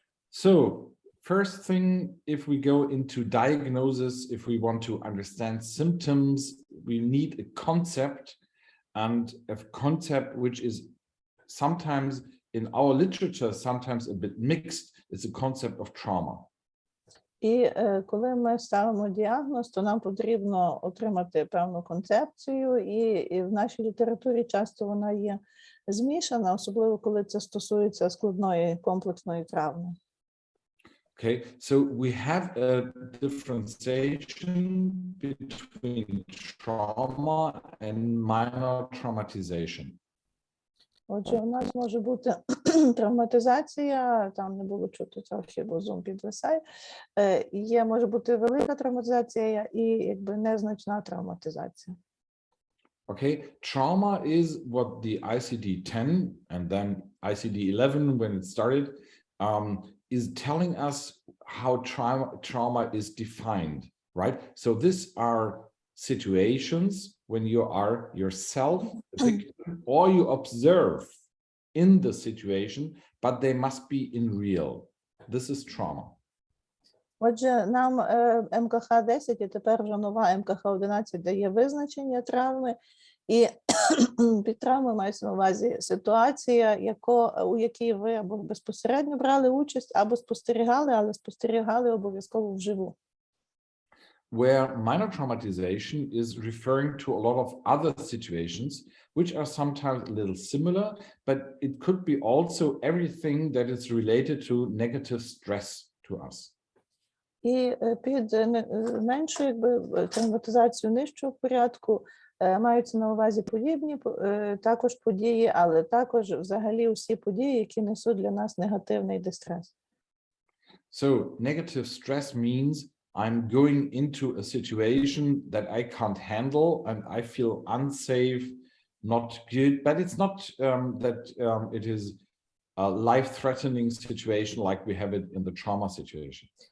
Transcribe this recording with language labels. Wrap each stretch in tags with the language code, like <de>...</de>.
<en>So, first thing, if we go into diagnosis, if we want to understand symptoms, we need a concept, and a concept which is sometimes in our literature, sometimes a bit mixed. It's a concept of trauma.</en> <uk>І коли ми ставимо діагноз, то нам потрібно отримати певну концепцію, і в нашій літературі часто вона є змішана, особливо коли це стосується складної комплексної травми.</uk> <en>Okay, so we have a differentiation between trauma and minor traumatization.</en> <uk>Отже, у нас може бути травматизація, там не було чути трохи, бо Zoom підвисає. Може бути велика травматизація і якби незначна травматизація.</uk> <en>Okay, trauma is what the ICD-10 and then ICD-11 when it started is telling us how trauma is defined, right? So these are situations when you are yourself the victim or you observe in the situation, but they must be in real. This is trauma.</en> <uk>Отже, нам МКХ-10 і тепер вже нова МКХ-11 дає визначення травми. І під травмою мається на увазі ситуація, у якій ви або безпосередньо брали участь, або спостерігали, але спостерігали обов'язково вживу.</uk> <en>Where minor traumatization is referring to a lot of other situations, which are sometimes a little similar, but it could be also everything that is related to negative stress to us.</en> <uk>І під меншою травматизацією нижчого порядку маються на увазі подібні також події, але також взагалі усі події, які несуть для нас негативний дистрес.</uk> <en>So negative stress means I'm going into a situation that I can't handle and I feel unsafe, not good, but it's not that it is a life-threatening situation like we have it in the trauma situation.</en>